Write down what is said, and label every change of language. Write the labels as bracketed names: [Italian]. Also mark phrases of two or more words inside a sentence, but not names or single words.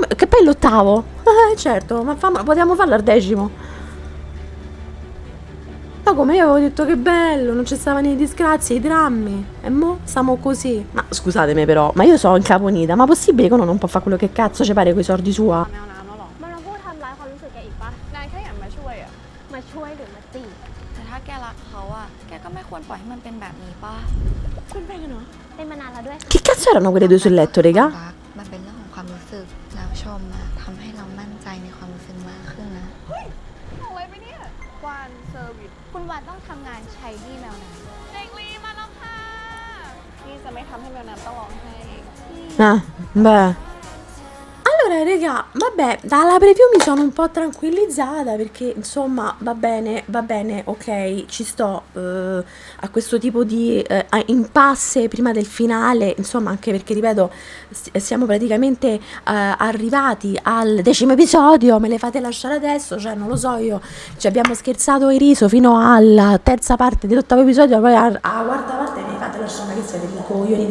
[Italian] Che poi è l'8º. Certo, ma potevamo farlo al 10º. Ma come io avevo detto che bello, non ci stavano i disgrazi, i drammi. E mo stiamo così. Ma scusatemi però, ma io sono incaponita. Ma possibile che uno non può fare quello che cazzo ci pare coi soldi sua? [Thai] แมวน้ำแล้วเหรอ มันมาพูดทำร้ายความรู้สึกแกอีกปะ นายแค่อยากมาช่วยอะ มาช่วยหรือมาจีบ แต่ถ้าแกรักเขาอะแกก็ไม่ควรปล่อยให้มันเป็นแบบนี้ป่ะ เป็นแฟนกันเหรอ เป็นมานานแล้วด้วย [Italian] Che cazzo erano quelle due sul letto, raga? [Thai] รักมันเป็นเรื่องของความรู้สึกแล้วชมอะทำให้เรามั่นใจในความรู้สึกมากขึ้นนะ เอาไว้ไหมเนี่ยวานเซอร์วิส คุณวานต้องทำงานใช้หนี้แมวน้ำ เด็กลีมาแล้วค่ะพี่จะไม่ทำให้แมวน้ำต้องร้องไห้ [Italian] Ah, beh. Allora, raga, vabbè, dalla preview mi sono un po' tranquillizzata perché, insomma, va bene, ok, ci sto a questo tipo di impasse prima del finale, insomma, anche perché, ripeto, siamo praticamente arrivati al 10º episodio, me le fate lasciare adesso, cioè, non lo so, io ci abbiamo scherzato e riso fino alla terza parte dell'8º episodio, poi alla quarta parte me le fate lasciare, che siete dei coglioni.